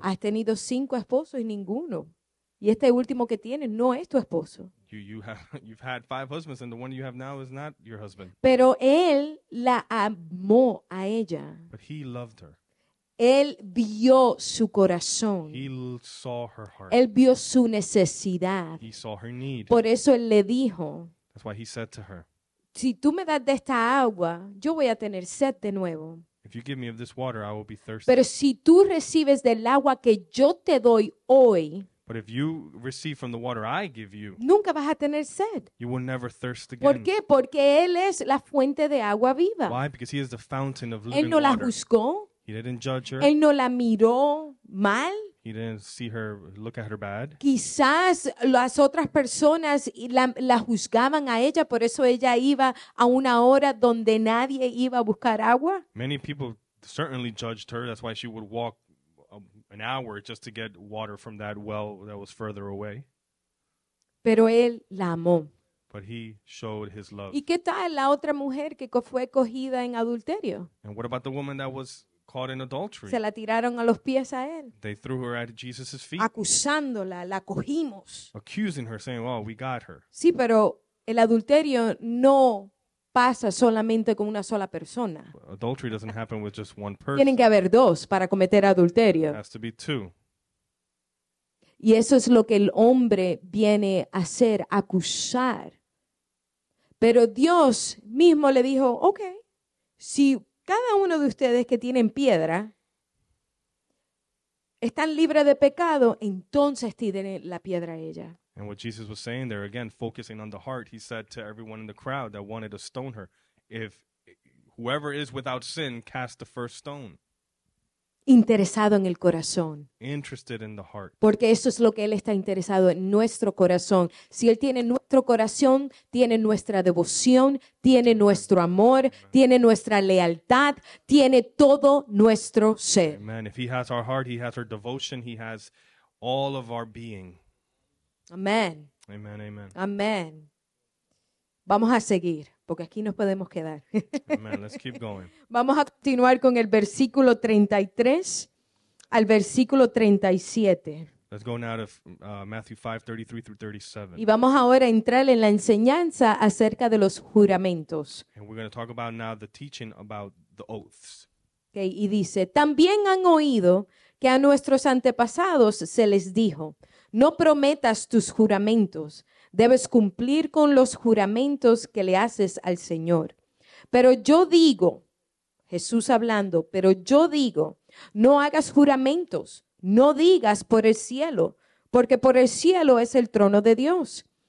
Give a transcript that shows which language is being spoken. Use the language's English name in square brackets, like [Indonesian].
[Spanish] has tenido 5 esposos y ninguno. Y este último que tienes no es tu esposo. [English] You've had 5 husbands, and the one you have now is not your husband. [Spanish] Pero él la amó a ella. [English] But he loved her. [Spanish] Él vio su corazón. [English] He saw her heart. [Spanish] Él vio su necesidad. [English] He saw her need. [Spanish] Por eso él le dijo, [English] That's why he said to her, [Spanish] si tú me das de esta agua, yo voy a tener sed de nuevo. [English] if you give me of this water, I will be thirsty. [Spanish] Pero si tú recibes del agua que yo te doy hoy, [English] But if you receive from the water I give you, [Spanish] nunca vas a tener sed. [English] you will never thirst [Spanish] ¿Por [English] again. [Spanish] qué? Porque Él es la fuente de agua viva. [English] Why? Because he is the fountain of [Spanish] Él [English] living [Spanish] no la [English] water. [Spanish] juzgó, [English] He didn't judge her. [Spanish] Él no la miró mal. [English] He didn't see her, look at her bad. [Spanish] Quizás las otras personas la juzgaban a ella, por eso ella iba a una hora donde nadie iba a buscar agua. [English] Many people certainly judged her. That's why she would walk an hour just to get water from that well that was further away. [Spanish] Pero Él la amó. [English] But he showed his love. [Spanish] ¿Y qué tal la otra mujer que fue cogida en adulterio? [English] And what about the woman that was caught in adultery? [Spanish] Se la tiraron a los pies a Él, [English] They threw her at Jesus' feet, [Spanish] acusándola, la cogimos. [English] accusing her, saying, oh, we got her. [Spanish] Sí, pero el adulterio no pasa solamente con una sola persona. [English] Adultery doesn't happen with just one person. [Spanish] Tienen que haber 2 para cometer [English] It [Spanish] adulterio. [English] has to be 2. [Spanish] Y eso es lo que el hombre viene a hacer, acusar. Pero Dios mismo le dijo, ok, si cada uno de ustedes que tienen piedra están libres de pecado, entonces tiren la piedra a ella. [English] And what Jesus was saying there, again, focusing on the heart, he said to everyone in the crowd that wanted to stone her, if whoever is without sin, cast the first stone. [Spanish] Interesado en el corazón. [English] Interested in the heart. [Spanish] Porque eso es lo que Él está interesado en nuestro corazón. Si Él tiene nuestro corazón, tiene nuestra devoción, tiene nuestro amor, tiene nuestra lealtad, tiene todo nuestro ser. [English] Amen. If he has our heart, he has our devotion, he has all of our being. [Spanish] Amén. [English] Amen, amen. [Spanish] Amén. Vamos a seguir, porque aquí nos podemos quedar. [English] Amen. Let's keep going. [Spanish] Vamos a continuar con el versículo 33 al versículo 37. [English] Let's go now to Matthew 5:33 through 37. [Spanish] Y vamos ahora a entrar en la enseñanza acerca de los juramentos. [English] And we're going to talk about now the teaching about the oaths. [Spanish] Okay, y dice, también han oído que a nuestros antepasados se les dijo, no prometas tus juramentos, debes cumplir con los juramentos que le haces al Señor. Pero yo digo, Jesús hablando, pero yo digo, no hagas juramentos, no digas por el cielo, porque por el cielo es el trono de Dios.